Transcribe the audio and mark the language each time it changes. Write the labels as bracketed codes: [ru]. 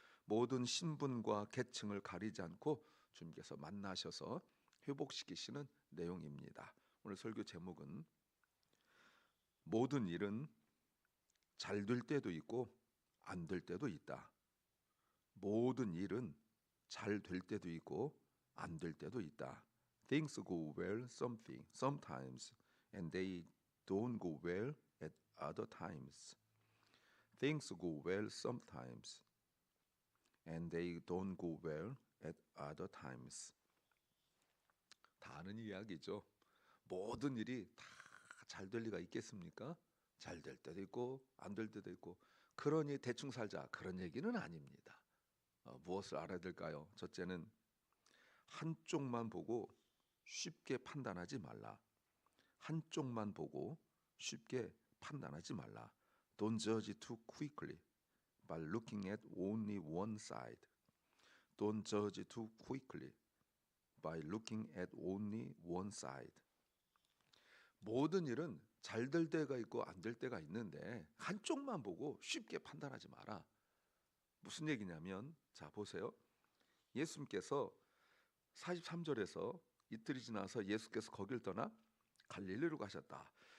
[ko] 모든 신분과 계층을 가리지 않고 주님께서 만나셔서 회복시키시는 내용입니다. 오늘 설교 제목은 모든 일은 잘 될 때도 있고 안 될 때도 있다. 모든 일은 잘 될 때도 있고 안 될 때도 있다. [en] Things go well sometimes and they don't go well at other times. Things go well sometimes and they don't go well at other times. [ko] 다 아는 이야기죠. 모든 일이 다 잘 될 리가 있겠습니까? 잘 될 때도 있고 안 될 때도 있고 그러니 대충 살자 그런 얘기는 아닙니다. 무엇을 알아야 될까요? 첫째는 한쪽만 보고 쉽게 판단하지 말라. 한쪽만 보고 쉽게 판단하지 말라. [en] Don't judge too quickly by looking at only one side. Don't judge too quickly by looking at only one side. [ko] 모든 일은 잘 될 때가 있고 안 될 때가 있는데 한쪽만 보고 쉽게 판단하지 마라. 무슨 얘기냐면 자 보세요. 예수님께서 43절에서 이틀이 지나서 예수께서 거길 떠나 갈릴리로 가셨다.